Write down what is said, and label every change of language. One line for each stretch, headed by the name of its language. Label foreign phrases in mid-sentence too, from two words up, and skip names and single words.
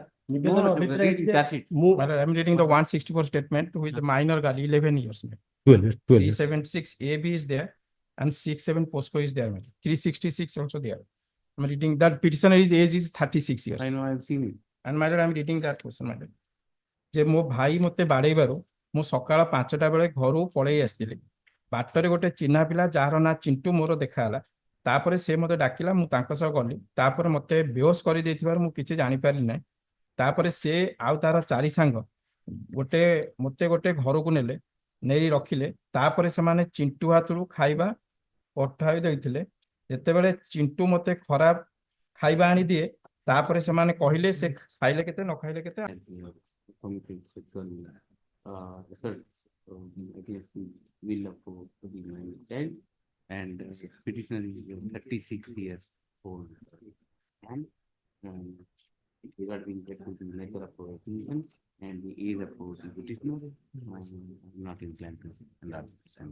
English: Read the charge sheet. I'm reading the 164 statement, who is the minor girl, 11 years. 12. 376 AB is there, and 67 POSCO is there. 366 also there. I'm reading that petitioner's age is 36 years. I know, I've seen it. And my lord, I'm reading that question, my lord.
Odia: ଯେ ମୋ ଭାଇ ମତେ ବାଡେଇବାରୁ ମୁଁ ସକାଳ 5ଟା ବେଳେ ଘରୁ ପଳେଇ ଆସିଥିଲି। ବାଟରେ ଗୋଟେ ଚିହ୍ନା ପିଲା ଯାହାର ନାଁ ଚିଣ୍ଟୁ ମୋର ଦେଖାହେଲା। ତାପରେ ସେ ମତେ ଡାକିଲା, ମୁଁ ତାଙ୍କ ସହ ଗଲି। ତାପରେ ମତେ ବେହୋସ କରି ଦେଇଥିବାରୁ ମୁଁ କିଛି ଜାଣିପାରିଲି ନାହିଁ। ତାପରେ ସେ ଆଉ ତାର 4 ସାଙ୍ଗ ମତେ ଗୋଟେ ଘରକୁ ନେଲେ, ନେଇ ରଖିଲେ। ତାପରେ ସେମାନେ ଚିଣ୍ଟୁ ହାତରୁ ଖାଇବା ପଠାଇ ଦେଇଥିଲେ। ଯେତେବେଳେ ଚିଣ୍ଟୁ ମତେ ଖରାପ ଖାଇବା ଆଣି ଦିଏ, ତାପରେ ସେମାନେ କହିଲେ ସେ ଖାଇଲେ କେତେ ନ ଖାଇଲେ କେତେ।
English: Committed sexual assaults against the will of the minor child, and petitioner is 36 years old. And regarding the nature of accusation and the age of the petitioner, not inclined to understand.